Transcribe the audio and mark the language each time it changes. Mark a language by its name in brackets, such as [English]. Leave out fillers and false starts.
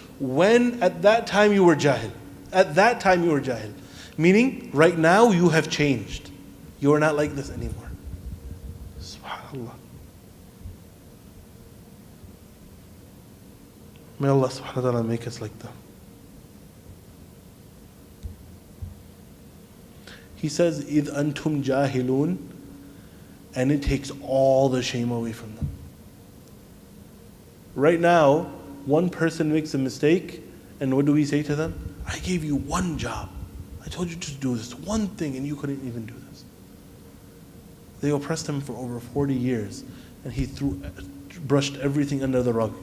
[English] When at that time you were jahil. At that time you were jahil. Meaning, right now you have changed. You are not like this anymore. SubhanAllah. May Allah subhanahu wa ta'ala make us like them. He says, [Arabic] إِذْ أَنْتُمْ جَاهِلُونَ. [English] and it takes all the shame away from them. Right now, one person makes a mistake, and what do we say to them? I gave you one job. I told you to do this one thing, and you couldn't even do this. They oppressed him for over 40 years, and he brushed everything under the rug.